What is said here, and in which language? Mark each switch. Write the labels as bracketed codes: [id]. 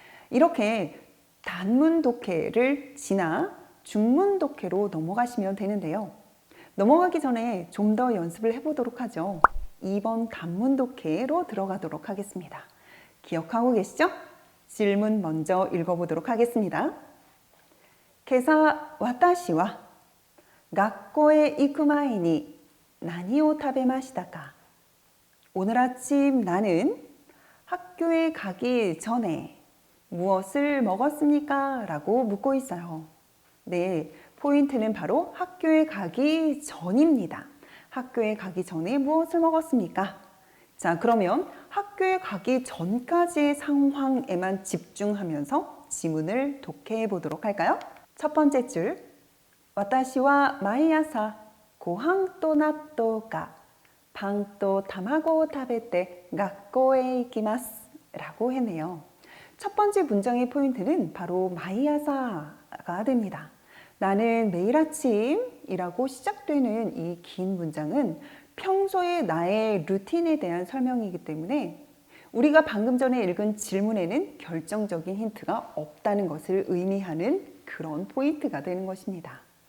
[ko] 이렇게 단문 독해를 지나 중문 독해로 넘어가시면 되는데요. 넘어가기 전에 좀 더 연습을 해보도록 하죠. 2번 단문 독해로 들어가도록 하겠습니다. 기억하고 계시죠? 질문 먼저 읽어보도록 하겠습니다. [ja] 今朝私は学校へ行く前に何を食べましたか? [ko] 오늘 아침 나는 학교에 가기 전에 무엇을 먹었습니까? 라고 묻고 있어요. 네, 포인트는 바로 학교에 가기 전입니다. 학교에 가기 전에 무엇을 먹었습니까? 자, 그러면 학교에 가기 전까지의 상황에만 집중하면서 지문을 독해해 보도록 할까요? 첫 번째 줄, [ja] 私は毎朝ご飯と納豆かパンと卵を食べて学校へ行きます [ko] 라고 했네요. 첫 번째 문장의 포인트는 바로 마이아사가 됩니다. 나는 매일 아침이라고 시작되는 이 긴 문장은 평소의 나의 루틴에 대한 설명이기 때문에 우리가 방금 전에 읽은 질문에는 결정적인 힌트가 없다는 것을 의미하는 그런 포인트가 되는 것입니다.